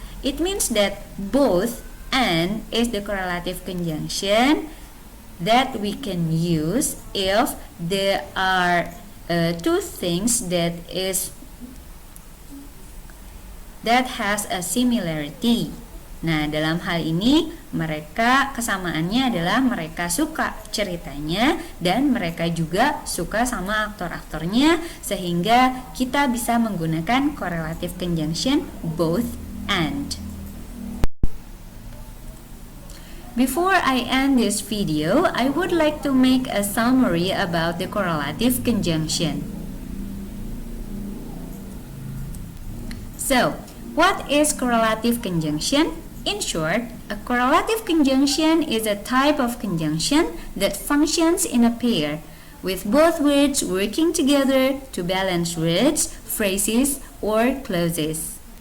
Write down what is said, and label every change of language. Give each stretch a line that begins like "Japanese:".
English: It means that both and is the correlative conjunction that we can use if there are two things that has a similarity.
Indonesian: Nah, dalam hal ini kesamaannya adalah mereka suka ceritanya dan mereka juga suka sama aktor-aktornya, sehingga kita bisa menggunakan correlative conjunction both and.
English: Before I end this video, I would like to make a summary about the correlative conjunction. So, what is correlative conjunction? In short, a correlative conjunction is a type of conjunction that functions in a pair, with both words working together to balance words, phrases, or clauses.